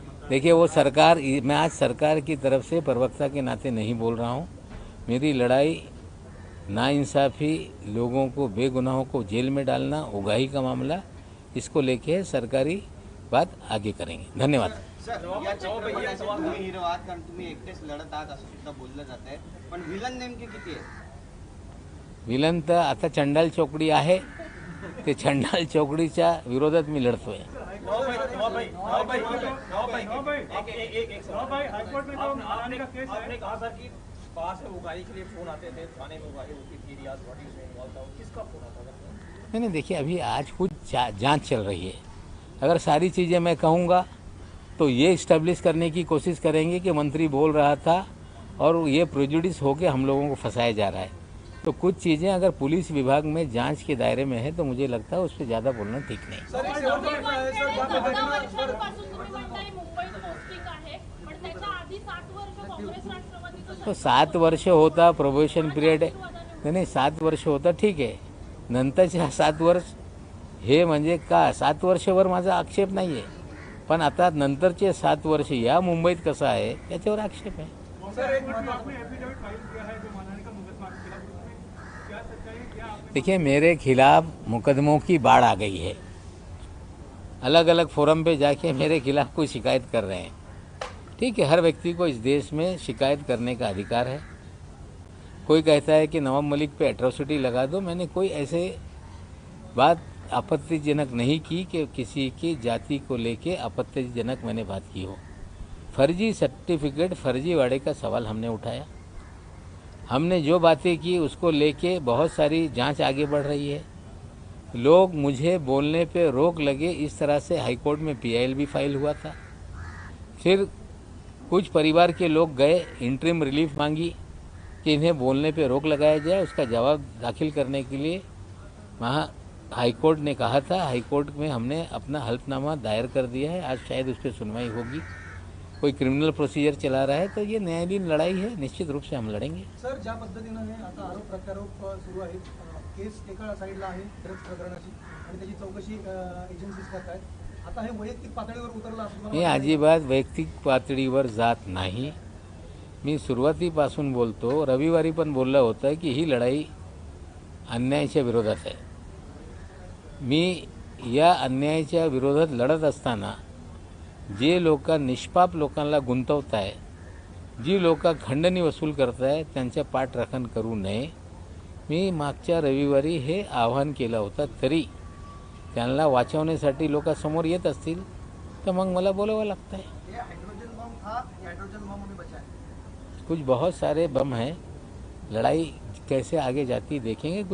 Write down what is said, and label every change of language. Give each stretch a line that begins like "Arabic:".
Hindi: देखिए वो सरकार, मैं आज सरकार की तरफ से प्रवक्ता के नाते नहीं बोल रहा हूँ। मेरी लड़ाई नाइंसाफ़ी, लोगों को, बेगुनाहों को जेल में डालना, उगाही का मामला, इसको लेके सरकारी बात आगे करेंगे। धन्यवाद।
Marathi: तुम्ही हिरो आहात कारण तुम्ही एकटेच लढत आहात असं सुद्धा बोललं जात आहे, पण विलन नेमके किती आहे? विलन तर आता चंडाल चौकडी आहे, ते चंडाल चौकडीच्या विरोधात मी लढतोय।
Hindi: आपने कहा सर कि वहाँ से उगाही के लिए फोन आते थे, थाने में उगाही होती थी, रियाज वाडी उसमें इन्वॉल्व था, किसका फोन आता था? नहीं, देखिए अभी आज कुछ जांच चल रही है। अगर सारी चीज़ें मैं कहूँगा तो ये इस्टेब्लिश करने की कोशिश करेंगे कि मंत्री बोल रहा था और ये प्रेजुडिस होकर हम लोगों को फंसाया जा रहा है। तो कुछ चीज़ें अगर पुलिस विभाग में जांच के दायरे में है तो मुझे लगता है उस पर ज़्यादा बोलना ठीक नहीं।
Marathi: सर एक शेवटचा प्रश्न आहे सर, ज्या पद्धतीनं सर वर्षांपासून तुम्ही म्हणताय मुंबईत पोस्टिंग आहे, पण त्याच्या आधी 7 वर्ष काँग्रेस राष्ट्रवादीचं तो 7 वर्ष होता प्रोबेशन पिरियड, नाही 7 वर्ष होता ठीक आहे, नंतरचे 7 वर्ष हे म्हणजे का, 7 वर्षावर माझा आक्षेप नाही आहे, पण आता नंतरचे 7 वर्ष या मुंबईत कसं आहे त्याच्यावर आक्षेप आहे। सर एक महत्त्वाचा
Hindi: देखिए मेरे खिलाफ मुकदमों की बाढ़ आ गई है। अलग अलग फोरम पे जाके मेरे खिलाफ कोई शिकायत कर रहे हैं। ठीक है, हर व्यक्ति को इस देश में शिकायत करने का अधिकार है। कोई कहता है कि नवाब मलिक पे एट्रोसिटी लगा दो, मैंने कोई ऐसे बात आपत्तिजनक नहीं की कि किसी की जाति को लेके आपत्तिजनक मैंने बात की हो। फर्जी सर्टिफिकेट, फर्जीवाड़े का सवाल हमने उठाया। हमने जो बातें की उसको लेके बहुत सारी जांच आगे बढ़ रही है। लोग मुझे बोलने पे रोक लगे, इस तरह से हाईकोर्ट में PIL भी फाइल हुआ था। फिर कुछ परिवार के लोग गए, इंटरिम रिलीफ मांगी कि इन्हें बोलने पे रोक लगाया जाए। उसका जवाब दाखिल करने के लिए वहाँ हाईकोर्ट ने कहा था। हाईकोर्ट में हमने अपना हल्फनामा दायर कर दिया है। आज शायद उस पर सुनवाई होगी। कोई क्रिमिनल प्रोसीजर चला रहा है तो ये न्यायालयीन लड़ाई है, निश्चित रूप से हम लड़ेंगे।
Marathi: सर ज्या पद्धतीनं हे आता आरोप प्रत्यारोप सुरू आहेत, केस एका साईडला आहे ड्रग्ज प्रकरणाची आणि त्याची चौकशी एजन्सीज करतायत, आता हे वैयक्तिक पातळीवर उतरलं असं तुम्हाला मी अजिबात वैयक्तिक पातळीवर जात नाही। मी सुरुवातीपासून बोलतो, रविवारी पण बोललं होतं की ही लढाई अन्यायाच्या विरोधात आहे। मी या अन्यायाच्या विरोधात लढत असताना जे लोक निष्पाप लोकांना गुंतवताय, जी लोक खंडणी वसूल करताय, त्यांच्या पाठराखण करू नये। मी मागच्या रविवारी हे आवाहन केलं होतं, तरी त्यांना वाचवण्यासाठी लोक समोर येत असतील तर मग मला बोलावं लागतं है।
Hindi: ये हाइड्रोजन बम था, हाइड्रोजन बम हमें बचा है। कुछ बहुत सारे बम हैं, लड़ाई कैसे आगे जाती देखेंगे। कुछ